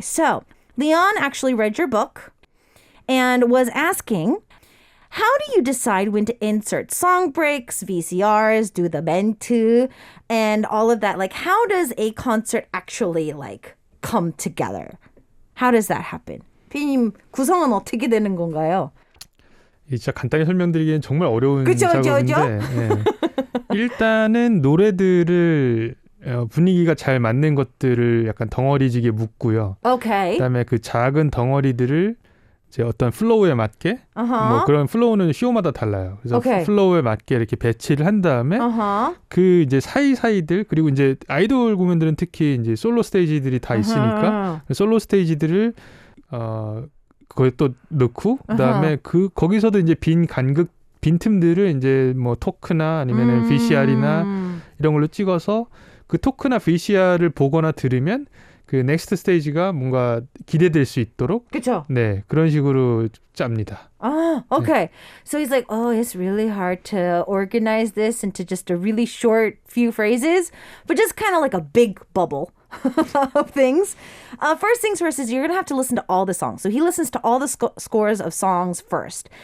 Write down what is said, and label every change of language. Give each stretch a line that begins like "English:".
English: So, Leon actually read your book and was asking, how do you decide when to insert song breaks, VCRs, do the 멘트, and all of that? Like, how does a concert actually, like, come together? How does that happen?
Korean: 피디님, 구성은 어떻게 되는 건가요? 진짜 간단히 설명드리기엔 정말 어려운 그쵸, 작업인데 예. 일단은 노래들을 분위기가 잘 맞는 것들을 약간 덩어리지게 묶고요.
English: Okay.
Korean: 그다음에 그 작은 덩어리들을 이제 어떤 플로우에 맞게 뭐 그런 플로우는 쇼마다 달라요. 그래서 플로우에 맞게 이렇게 배치를 한 다음에 그 이제 사이사이들 그리고 이제 아이돌 공연들은 특히 이제 솔로 스테이지들이 다 있으니까 솔로 스테이지들을 거기에 또 넣고 그다음에 거기서도 이제 빈 틈들을 이제 뭐 토크나 아니면은 VCR이나 이런 걸로 찍어서 그 토크나 VCR을 보거나 들으면 그 넥스트 스테이지가 뭔가 기대될 수 있도록 그쵸? 네, 그런 식으로 짭니다.
English: Ah, okay. So he's like, oh, it's really hard to organize this into just a really short few phrases, but just kind of like a big bubble of things. First things first is you're going to have to listen to all the songs. So he listens to all the scores of songs first.